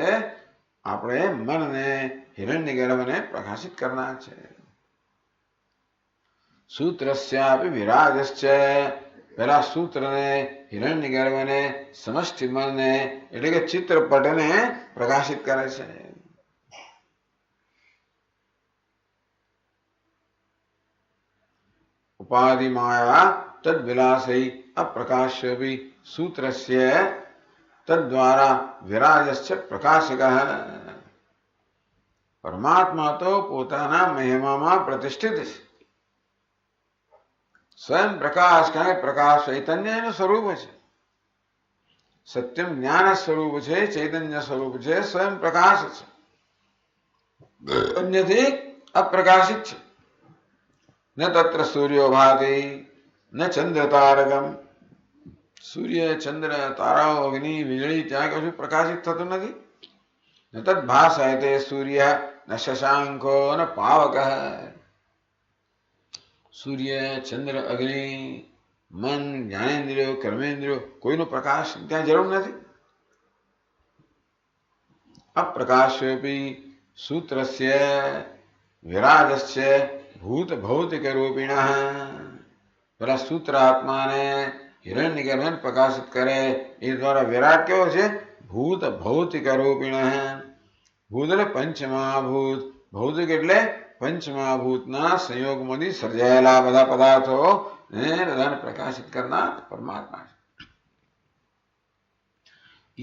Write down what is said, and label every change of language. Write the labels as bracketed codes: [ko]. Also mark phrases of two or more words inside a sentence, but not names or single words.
[gu] આપણે મનને હિરણ્યગર્ભને પ્રકાશિત કરનાર છે। [sa] सूत्रस्यापी विराजश्च, [gu] પેલા સૂત્રને હિરણ્યગર્ભને સમષ્ટિ મનને એટલે કે ચિત્રપટને પ્રકાશિત કરે છે। [sa] उपाधि माया तद विलासै अप्रकाश्यपि सूत्रस्य तद्वारा विराजस्य प्रकाशकः। [gu] પરમાત્મા તો પોતાના મહિમામાં પ્રતિષ્ઠિત છે, સ્વયં પ્રકાશ કહે। પ્રકાશ ચૈતન્ય એનું સ્વરૂપ છે, સત્યમ જ્ઞાન સ્વરૂપ છે, ચૈતન્ય સ્વરૂપ છે, સ્વયં પ્રકાશ છે, અન્યથી અપ્રકાશિત છે। [sa] न तत्र सूर्यो भाति न चंद्र तारकम। [gu] સૂર્ય ચંદ્ર તારાઓ અગ્નિ વીજળી ત્યાં કશું પ્રકાશિત થતું નથી। [sa] न तद भासयते सूर्य न शशांको न पावकः। [gu] સૂર્ય ચંદ્ર અગ્નિ મન જ્ઞાનેન્દ્રિયો કર્મેન્દ્રિયો કોઈનો પ્રકાશ ત્યાં જરૂર નથી। [sa] अप्रकाश्योपि सूत्रस्य विराजस्य भूत भौतिक रूपिण। [gu] પેલા સૂત્ર આત્માને હિરણ્યગર્ભને પ્રકાશિત કરે એ દ્વારા વિરાટ કેવો છે? [sa] भूत भौतिक रूपिण। [gu] ભૂત એટલે પંચમહાભૂત, ભૌતિક એટલે પંચમહાભૂતના સંયોગમાંથી સર્જાયેલા બધા પદાર્થો ને બધાને પ્રકાશિત કરનાર પરમાત્મા છે।